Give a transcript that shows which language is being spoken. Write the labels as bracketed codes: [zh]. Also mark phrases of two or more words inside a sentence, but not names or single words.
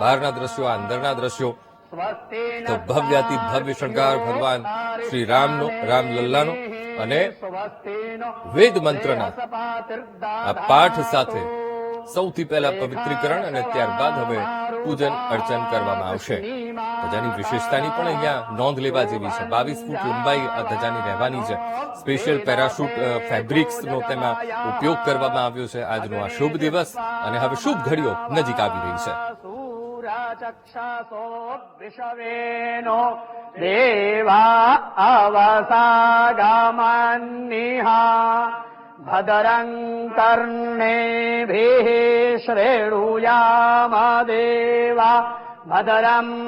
[gu] બહારના દ્રશ્યો, અંદરના દ્રશ્યો તો ભવ્યાતિ ભવ્ય શણગાર ભગવાન શ્રી રામનો, રામલલ્લાનો અને વેદ મંત્રના આ પાઠ સાથે સૌથી પહેલા પવિત્રીકરણ અને ત્યારબાદ હવે પૂજન અર્ચન કરવામાં આવશે. ધજાની વિશેષતાની પણ અહીંયા નોંધ લેવા જેવી છે. 22 ફૂટ લંબાઈ આ ધજાની રહેવાની છે. સ્પેશિયલ પેરાશૂટ ફેબ્રિક્સનો તેમાં ઉપયોગ કરવામાં આવ્યો છે. આજનો આ શુભ દિવસ અને હવે શુભ ઘડીઓ નજીક આવી રહી છે. [sa] सूराचक्षसोऽद्विषवेनो देवा अवसागामन्निहा भद्रं कर्णेभिः श्रेणुयाम देवा भद्रं